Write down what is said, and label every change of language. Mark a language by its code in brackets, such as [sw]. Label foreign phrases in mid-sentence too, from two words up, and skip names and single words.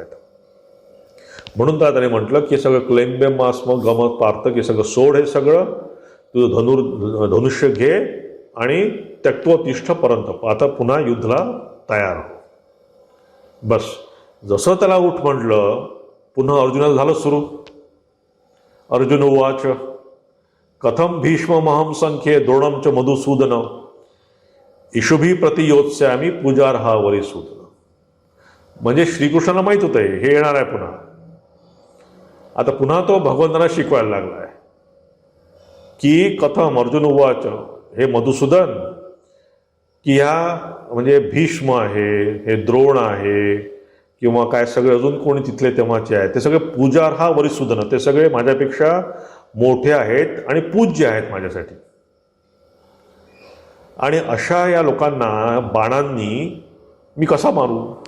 [mr] म्हणून त्याने म्हटलं की सगळं [sa] क्लैंब्य मास्म गमत पार्थ, [mr] की सगळं सोड, हे सगळं तुझं धनुष्य घे आणि [sa] त्यक्त्वोत्तिष्ठ परंतप, [mr] आता पुन्हा युद्धाला तयार हो. बस जसं त्याला उठ म्हटलं, पुन्हा अर्जुनाचं झालं सुरू. [sa] अर्जुन उवाच कथम भीष्ममहं संख्ये द्रोणं च मधुसूदन इशुभी प्रतियोत्स्यामी पूजार्हा वरिसूदन. [mr] म्हणजे श्रीकृष्णाला माहीत होतं हे येणार आहे पुन्हा. आता पुन्हा तो भगवंतांना शिकवायला लागला आहे. [sa] की कथम अर्जुन उवाच, [mr] हे मधुसूदन, की ह्या म्हणजे भीष्म आहे, हे द्रोण आहे, किंवा काय सगळे अजून कोणी तिथले तेव्हाचे आहेत, ते सगळे [sa] पूजार्हा वरिसूदन, [mr] ते सगळे माझ्यापेक्षा मोठे आहेत आणि पूज्य आहेत माझ्यासाठी. आणि अशा या लोकांना बाणांनी मी कसा मारू?